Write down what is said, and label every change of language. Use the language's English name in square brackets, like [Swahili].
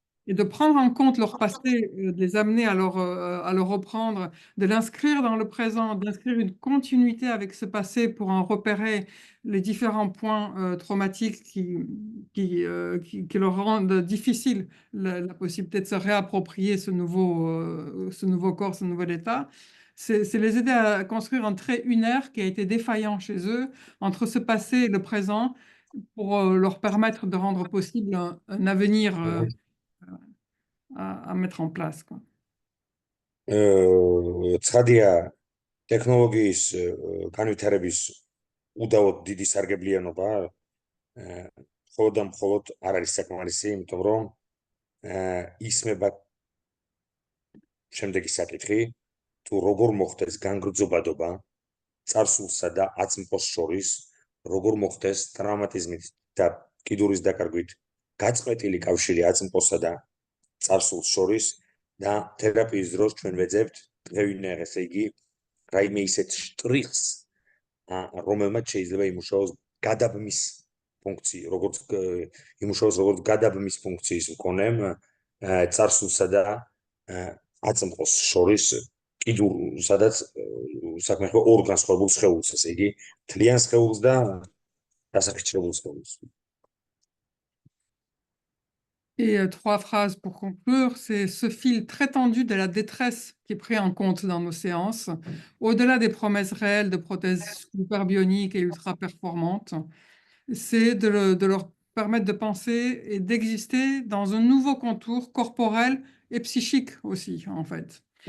[French] et de prendre en compte leur passé, de les amener à le reprendre, de l'inscrire dans le présent, d'inscrire une continuité avec ce passé pour en repérer les différents points traumatiques qui leur rendent difficile la possibilité de se réapproprier ce nouveau corps, ce nouvel état. C'est les aider à construire un trait unaire qui a été défaillant chez eux entre ce passé et le présent pour leur permettre de rendre possible un avenir à mettre en place, quoi. [Georgian] ცხადია ტექნოლოგიის განვითარების უდავოდ დიდი სარგებლიანობა მხოლოდ და მხოლოდ არ არის საკმარისი, იმიტომ რომ ისმება შემდეგი საკითხი, თუ როგორ მოხდეს განგრძობადობა წარსულსა და აწმყოს შორის, როგორ მოხდეს ტრავმატიზმით და კიდურის დაკარგვით გაწყვეტილი კავშირი აწმყოსა და წარსულს შორის და თერაპიის დროს ჩვენ ვეძებთ დღევინე, ესე იგი, რაიმე ისეთ შტრიხს, რომელმაც შეიძლება იმუშაოს გადაბმის ფუნქცია, როგორც იმუშაოს როგორც გადაბმის ფუნქციის მქონემ წარსულსა და აწმყოს შორის კიდურ, სადაც საქმე ხდება ორ განსხვავებულ სხეულს, ესე იგი, მთლიან სხეულს და დასახიჩრებულ სხეულს. [French] Et trois phrases pour conclure, c'est ce fil très tendu de la détresse qui est pris en compte dans nos séances, au-delà des promesses réelles de prothèses super bioniques et ultra performantes, c'est de leur permettre de penser et d'exister dans un nouveau contour corporel et psychique aussi, en fait.